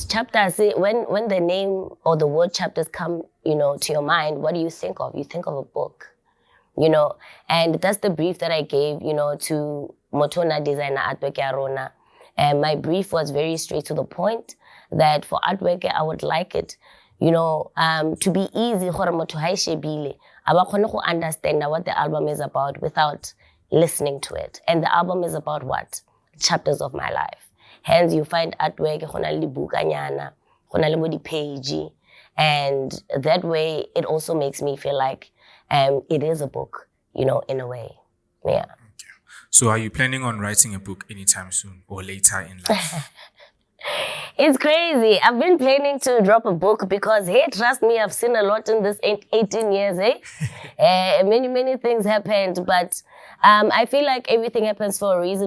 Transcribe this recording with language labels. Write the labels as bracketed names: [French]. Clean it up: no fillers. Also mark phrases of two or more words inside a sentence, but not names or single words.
[English] Chapters, when the name or the word chapters come, to your mind, what do you think of? You think of a book, and that's the brief that I gave, to Motona designer artwork Arona. And my brief was very straight to the point that for artwork, I would like it, to be easy for [Southern Sotho] motho ha shebile aba khone go [English] understand what the album is about without listening to it. And the album is about what? Chapters of my life. Hence, you find artwork [Southern Sotho] gona le bukanyana, gona le mo di page, [English] and that way it also makes me feel like it is a book, in a way. Yeah. Okay. So are you planning on writing a book anytime soon or later in life? It's crazy. I've been planning to drop a book because, hey, trust me, I've seen a lot in this 18 years, many things happened, but I feel like everything happens for a reason.